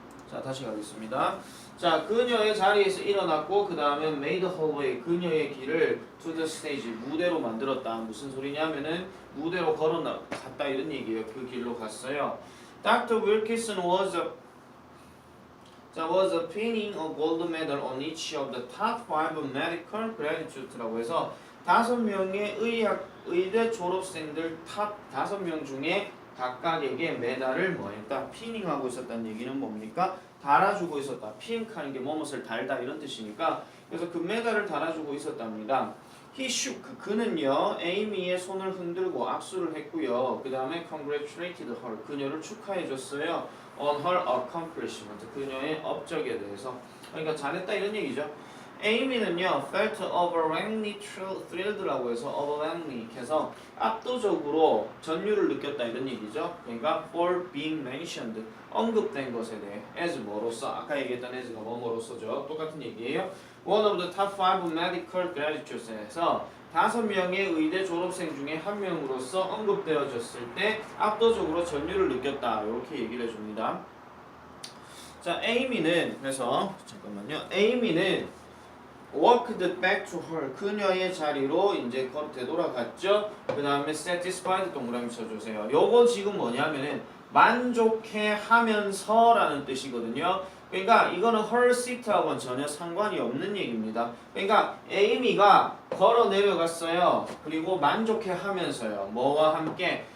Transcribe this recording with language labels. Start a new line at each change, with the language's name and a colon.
Korean: 자, 다시 가겠습니다. 자, 그녀의 자리에서 일어났고 그 다음에
English: made her way,
Korean: 그녀의 길을
English: to the stage,
Korean: 무대로 만들었다. 무슨 소리냐면은 무대로 걸어갔다 이런 얘기예요. 그 길로 갔어요. Dr.
English: Wilkinson was pinning a gold medal on each of the top 5 medical graduates
Korean: 라고 해서 5명의 의대 졸업생들 탑 5명 중에 각각에게 메달을 뭐했다? 피닝하고 있었다는 얘기는 뭡니까? 달아주고 있었다. 핑크하는 게 뭐뭇을 달다 이런 뜻이니까 그래서 금메달을 달아주고 있었답니다.
English: He shook.
Korean: 그는요 에이미의 손을 흔들고 악수를 했고요. 그 다음에
English: congratulated her.
Korean: 그녀를 축하해줬어요.
English: On her accomplishment.
Korean: 그녀의 업적에 대해서. 그러니까 잘했다 이런 얘기죠. 에이미는요
English: felt overwhelmingly thrilled
Korean: 라고 해서 overwhelmingly 해서 압도적으로 전율을 느꼈다 이런 얘기죠. 그러니까
English: for being mentioned
Korean: 언급된 것에 대해 as 뭐로서 아까 얘기했던 as가 뭐로서죠. 똑같은 얘기예요.
English: One of the top 5 medical graduates
Korean: 에서 5명의 의대 졸업생 중에 한 명으로서 언급되어졌을 때 압도적으로 전율을 느꼈다 이렇게 얘기를 해줍니다. 자, 에이미는 그래서 잠깐만요. 에이미는
English: walked back to her.
Korean: 그녀의 자리로 이제 되돌아갔죠. 그 다음에 satisfied 동그라미 쳐주세요. 요거 지금 뭐냐면은 만족해 하면서라는 뜻이거든요. 그러니까 이거는 her seat하고는 전혀 상관이 없는 얘기입니다. 그러니까 에이미가 걸어 내려갔어요. 그리고 만족해 하면서요. 뭐와 함께?